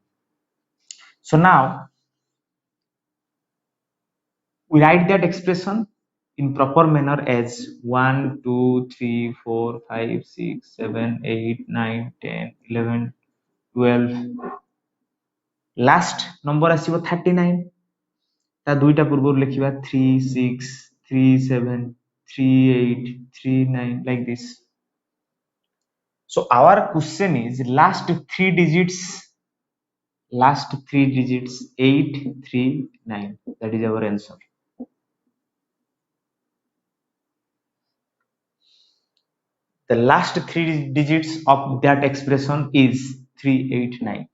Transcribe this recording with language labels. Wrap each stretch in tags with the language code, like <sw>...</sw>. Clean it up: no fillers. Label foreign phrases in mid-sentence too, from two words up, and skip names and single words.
<en>So now we write that expression in proper manner as 1, 2, 3, 4, 5, 6, 7, 8, 9, 10, 11, 12. Last number</en> <or>ଆସିବ 39. ତା ଦୁଇଟା ପୂର୍ବରୁ ଲେଖିବା 3, 6, 3, 7, 3, 8, 3, 9</or> <en>like this. So our question is last three digits 8, 3, 9. That is our answer. The last three digits of that expression is 389.</en>